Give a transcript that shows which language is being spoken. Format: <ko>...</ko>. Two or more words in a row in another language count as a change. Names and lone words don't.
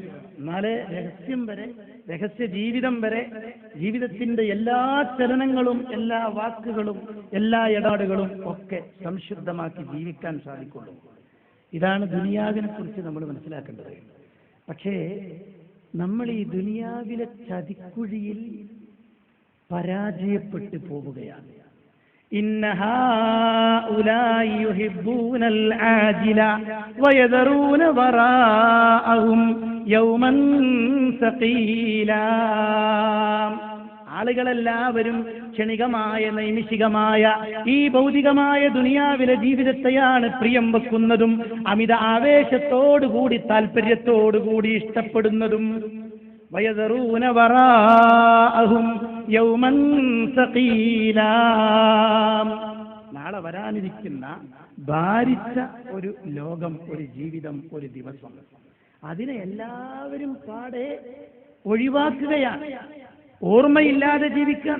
<ml>എന്നാലേ രഹസ്യം വരെ, രഹസ്യ ജീവിതം വരെ, ജീവിതത്തിന്റെ എല്ലാ ചലനങ്ങളും എല്ലാ വാക്കുകളും എല്ലാ ഇടപാടുകളും ഒക്കെ സംശുദ്ധമാക്കി ജീവിക്കാൻ സാധിക്കുള്ളൂ. ഇതാണ് ദുനിയാവിനെ കുറിച്ച് നമ്മൾ മനസ്സിലാക്കേണ്ടത്. പക്ഷേ നമ്മൾ ഈ ദുനിയാവിലെ ചതിക്കുഴിയിൽ പരാജയപ്പെട്ടു പോവുകയാണ്.</ml> <ar>إن هؤلاء يحبون العاجلة ويذرون وراءهم يوما ثقيلا.</ar> <ml>ആളുകളെല്ലാവരും ക്ഷണികമായ നൈമിഷികമായ ഈ ഭൗതികമായ ദുനിയാവിലെ ജീവിതത്തെയാണ് പ്രിയം വെക്കുന്നതും അമിത ആവേശത്തോടുകൂടി താല്പര്യത്തോടുകൂടി ഇഷ്ടപ്പെടുന്നതും.</ml> <ar>ويذرون وراءهم يوما ثقيلا,</ar> <ml>നാളെ വരാനിരിക്കുന്ന ഭാരിച്ച ഒരു ലോകം, ഒരു ജീവിതം, ഒരു ദിവസം, അതിനെ എല്ലാവരും പാടെ ഒഴിവാക്കുകയാണ്, ഓർമ്മയില്ലാതെ ജീവിക്കാൻ.</ml>